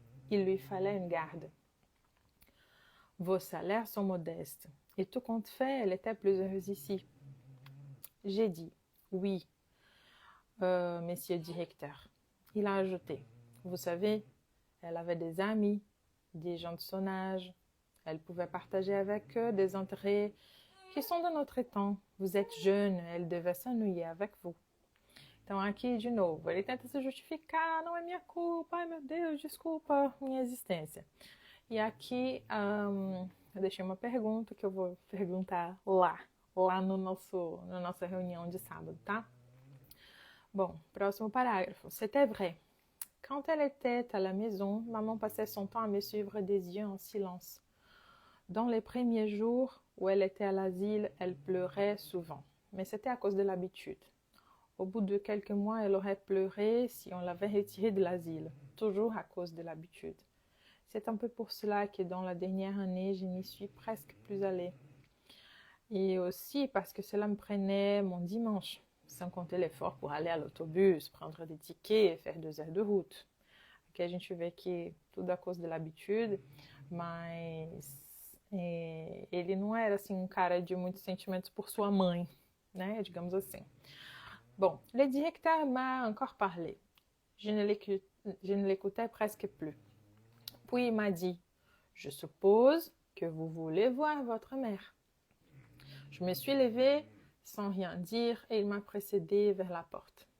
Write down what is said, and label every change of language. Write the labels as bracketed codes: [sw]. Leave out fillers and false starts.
[fr] Il lui fallait une garde. Vos salaires sont modestes et tout compte fait, elle était plus heureuse ici. » J'ai dit « Oui, monsieur le directeur. » Il a ajouté « Vous savez, elle avait des amis, des gens de son âge. Elle pouvait partager avec eux des intérêts qui sont de notre temps. Vous êtes jeune, elle devait s'ennuyer avec vous. [pt] » Então, aqui, de novo, ele tenta se justificar, não é minha culpa, ai meu Deus, desculpa minha existência. E aqui, eu deixei uma pergunta que eu vou perguntar lá no na nossa reunião de sábado, tá? [fr] Bon, [pt] próximo parágrafo. [fr] C'était vrai. Quand elle était à la maison, maman passait son temps à me suivre des yeux en silence. Dans les premiers jours où elle était à l'asile, elle pleurait souvent, mais c'était à cause de l'habitude. Au bout de quelques mois, elle aurait pleuré si on l'avait retirée de l'asile, toujours à cause de l'habitude. C'est un peu pour cela que dans la dernière année, je n'y suis presque plus allée. Et aussi parce que cela me prenait mon dimanche, sans compter l'effort pour aller à l'autobus, prendre des tickets et faire 2 heures de route. [pt] Aqui a gente vê que tudo [fr] à cause de l'habitude, [pt] mas ele não era assim um cara de muitos sentimentos por sua mãe, né, digamos assim. [fr] Bon, le directeur m'a encore parlé. Je ne l'écoutais presque plus. Puis il m'a dit « Je suppose que vous voulez voir votre mère. » Je me suis levée sans rien dire et il m'a précédée vers la porte.